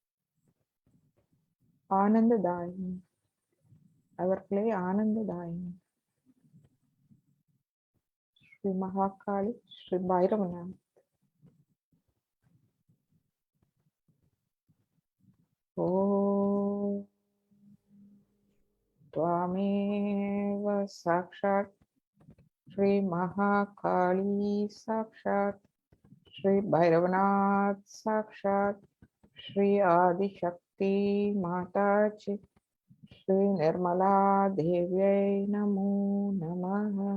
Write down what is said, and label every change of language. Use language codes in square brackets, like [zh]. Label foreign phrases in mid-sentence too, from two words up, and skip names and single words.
[ta] ஆனந்ததாயினி, அவர்களே ஆனந்ததாயினி. ஸ்ரீ மகாகாளி, ஸ்ரீ பைரவநாத். [sa] ஓம் त्वामेव साक्षात् श्री महाकाली साक्षात् श्री भैरवनाथ साक्षात् श्री आदिशक्ति माता जी श्री निर्मला देव्यै नमो नमः.